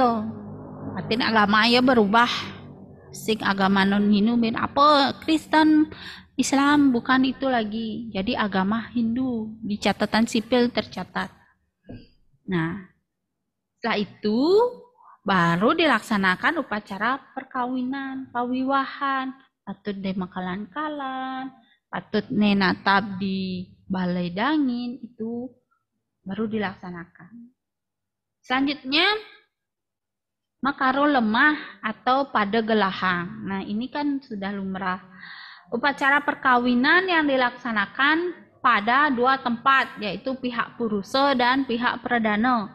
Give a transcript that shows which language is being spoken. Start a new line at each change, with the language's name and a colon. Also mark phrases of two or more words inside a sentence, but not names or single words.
Indonesian: Artinya agama ya berubah. Sing agama non-Hindu ben apa Kristen, Islam, bukan itu lagi. Jadi agama Hindu di catatan sipil tercatat. Nah, setelah itu baru dilaksanakan upacara perkawinan,
Balinese: pawiwahan, patut demakalan-kalan, patut nenatab di balai dangin,
Indonesian: itu baru dilaksanakan. Selanjutnya
Balinese: makaro lemah
Indonesian: atau
Balinese: pada gelahang.
Indonesian: Nah, ini kan sudah lumrah. Upacara perkawinan yang dilaksanakan pada 2 tempat, yaitu pihak purusa dan pihak perdana.